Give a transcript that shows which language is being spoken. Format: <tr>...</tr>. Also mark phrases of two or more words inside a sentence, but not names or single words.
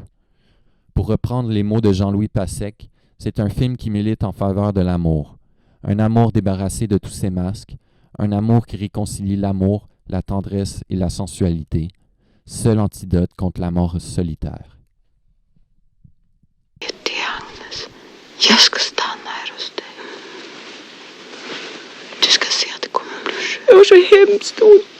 <fr>Pour reprendre les mots de Jean-Louis Passec, c'est un film qui milite en faveur de l'amour, un amour débarrassé de tous ses masques, un amour qui réconcilie l'amour, la tendresse et la sensualité, seul antidote contre la mort solitaire.</fr> <sv>Agnes, jag ska stanna här hos dig. Du ska se att det kommer bli skönt. Jag har så hemskt ont.</sv>